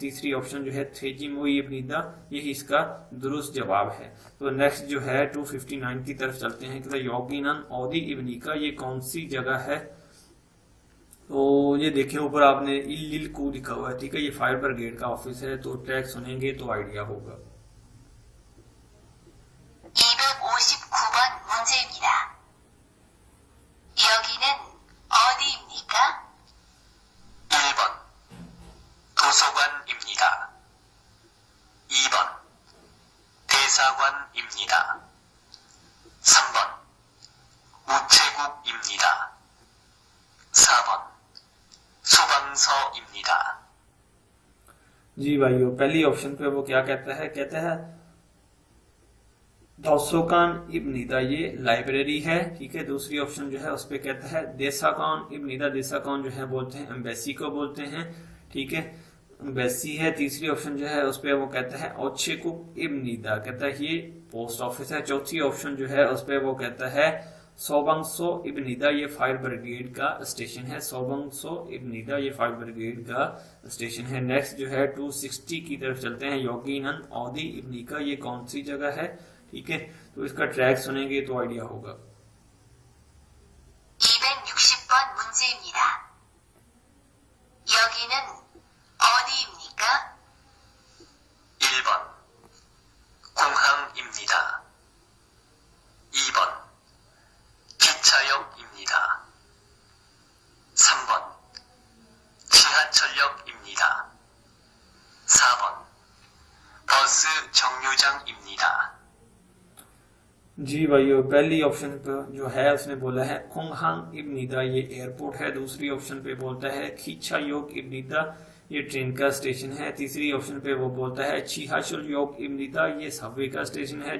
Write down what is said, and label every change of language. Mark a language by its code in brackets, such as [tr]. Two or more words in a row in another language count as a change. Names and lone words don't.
[hi] तीसरी ऑप्शन जो है [ko] 테지모이 입니다, [hi] यही इसका दुरुस्त जवाब है। तो नेक्स्ट जो है 259 की तरफ चलते हैं। कहता है [ko] 여기는 어디입니까, [hi] ये कौन सी जगह है? तो ये देखें ऊपर आपने इल्लिल को लिखा हुआ है, ठीक है, ये [en] fire brigade [hi] का ऑफिस है। तो ट्रैक सुनेंगे तो आइडिया होगा। [ko] 259번 문제입니다. 여기는 어디입니까? 1번 도서관입니다. 2번 대사관입니다. 3번 우체국입니다. 4번 소방서입니다. [hi] जी भाइयों, पहली ऑप्शन पे वो क्या कहता है? कहता है [ko] 도서관입니다, [hi] ये लाइब्रेरी है, ठीक है। दूसरी ऑप्शन जो है उस पे कहता है [ko] 대사관입니다, [hi] देसाकान जो है बोलते हैं एम्बेसी को बोलते हैं, ठीक है, एम्बेसी है। तीसरी ऑप्शन जो है उस पे वो कहता है [ko] 우체국입니다, [hi] कहता है ये [en] post office [hi] है। चौथी ऑप्शन जो है उस पे वो कहता है [ko] 소방서입니다, [hi] ये [en] fire brigade [hi] का स्टेशन है। [ko] 소방서입니다, [hi] ये [en] fire brigade [hi] का स्टेशन है। नेक्स्ट जो है 260 की तरफ चलते हैं। [ko] 여기는 어디입니까, [hi] ये कौन सी जगह है? ठीक है, तो इसका ट्रैक सुनेंगे तो आइडिया होगा। [ko] 260번 문제입니다. 여기는 어디입니까? 1번 공항입니다. 2번 기차역입니다. 3번 지하철역입니다. 4번 버스 정류장입니다. [hi] जी भाइयों, पहली ऑप्शन पे जो है उसने बोला है [ko] 공항입니다, [hi] ये एयरपोर्ट है। दूसरी ऑप्शन पे बोलता है [ko] 기차역입니다, [hi] ये ट्रेन का स्टेशन है। तीसरी ऑप्शन पे वो बोलता है [ko] 지하철역입니다, [hi] ये सबवे का स्टेशन है।